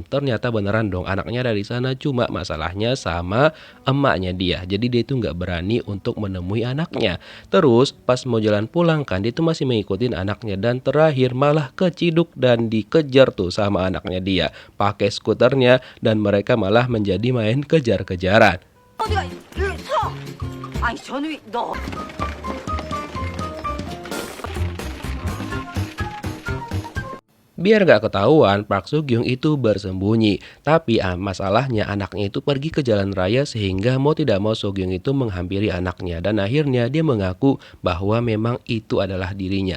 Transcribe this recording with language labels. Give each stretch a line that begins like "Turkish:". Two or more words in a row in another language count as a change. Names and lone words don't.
Indonesian: Ternyata beneran dong anaknya dari sana, cuma masalahnya sama emaknya dia. Jadi dia itu nggak berani untuk menemui anaknya. Terus pas mau jalan pulang kan dia itu masih mengikutin anaknya dan terakhir malah keciduk dan dikejar tuh sama anaknya dia pakai skuternya dan mereka malah menjadi main kejar-kejaran.
Korean: 어디가 일로 서! 아니 저놈이 너
Indonesian: Biar gak ketahuan, Park Soo-gyung itu bersembunyi. Tapi masalahnya anaknya itu pergi ke jalan raya sehingga mau tidak mau Soo-gyung itu menghampiri anaknya. Dan akhirnya dia mengaku bahwa memang itu adalah dirinya.